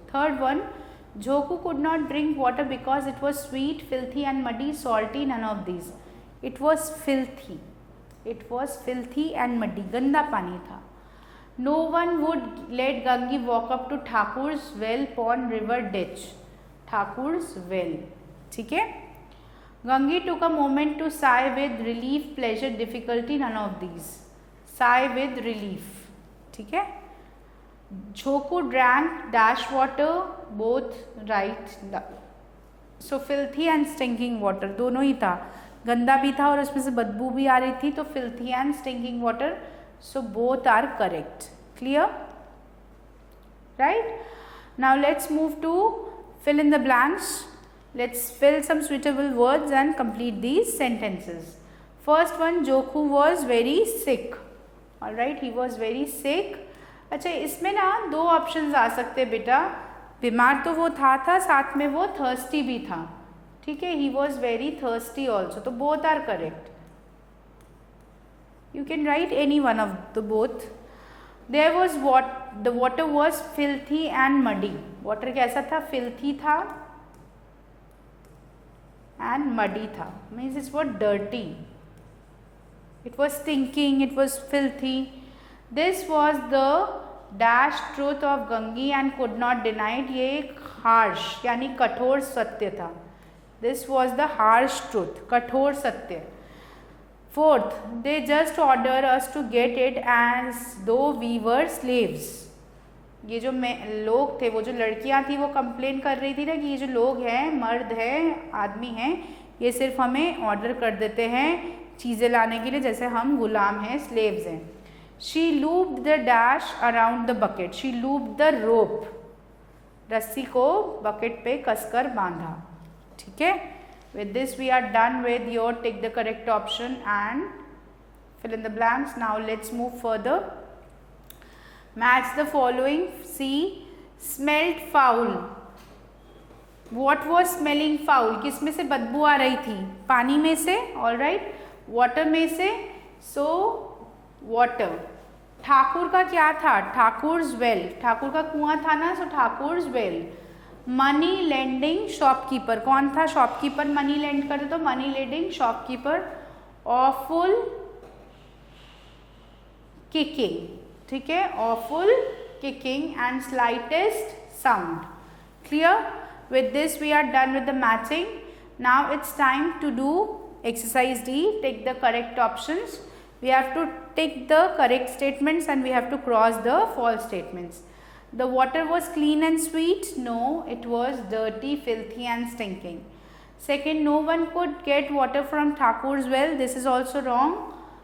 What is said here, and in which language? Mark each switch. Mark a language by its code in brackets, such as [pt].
[en] Third one, Jhoku could not drink water because it was sweet, filthy and muddy, salty, none of these. It was filthy. It was filthy and muddy. [hi] गंदा पानी था। [en] No one would let Gangi walk up to Thakur's well, pond, river, ditch. Thakur's well, ठीक है। Gangi took a moment to sigh with relief, pleasure, difficulty, none of these. Sigh with relief, ठीक है। Jhoku drank dash water, both right. So filthy and stinking water [hi] दोनों ही था, गंदा भी था और उसमें से बदबू भी आ रही थी, तो [en] filthy and stinking water. So both are correct. Clear? Right? Now let's move to fill in the blanks. Let's fill some suitable words and complete these sentences. First one, Joku was very sick. Alright, he was very sick. [hi] अच्छा, इसमें ना दो options आ सकते हैं बेटा. बीमार तो वो था साथ में वो थर्स्टी भी था. [en] ठीक है, he was very thirsty also. तो both are correct. You can write any one of the both. There was the water was filthy and muddy. [hi] Water कैसा था? [en] Filthy था and muddy था. Means it's what? Dirty. It was stinking. It was filthy. This was the dash truth of Gangi and could not deny it. [hi] ये एक harsh यानी कठोर सत्य था. [en] This was the harsh truth. [hi] कठोर सत्य. [en] Fourth, they just order us to get it as though we were slaves. [hi] ये जो लोग थे, वो जो लड़कियां थी, वो कंप्लेन कर रही थी ना कि ये जो लोग हैं, मर्द हैं, आदमी हैं, ये सिर्फ हमें ऑर्डर कर देते हैं चीज़ें लाने के लिए जैसे हम गुलाम हैं, स्लेव्स हैं. [en] She looped the dash around the bucket. She looped the rope. [hi] रस्सी को बकेट पे कसकर बांधा. ठीक है. [en] With this we are done with your take the correct option and fill in the blanks. Now let's move further. Match the following. See, smelled foul. What was smelling foul? [hi] किस में से बदबू आ रही थी? पानी में से. All right. Water में से. [en] So water. [hi] ठाकुर का क्या था? [en] Thakur's well. [hi] ठाकुर का कुआं था ना, [en] so Thakur's well. Money lending shopkeeper. [hi] कौन था शॉपकीपर? मनी लेंड करते तो money lending shopkeeper. [en] Awful kicking. ठीक है, awful kicking and slightest sound. Clear? With this we are done with the matching. Now it's time to do exercise D. Take the correct options. We have to take the correct statements and we have to cross the false statements. The water was clean and sweet. No, it was dirty, filthy and stinking. Second, no one could get water from Thakur's well. This is also wrong.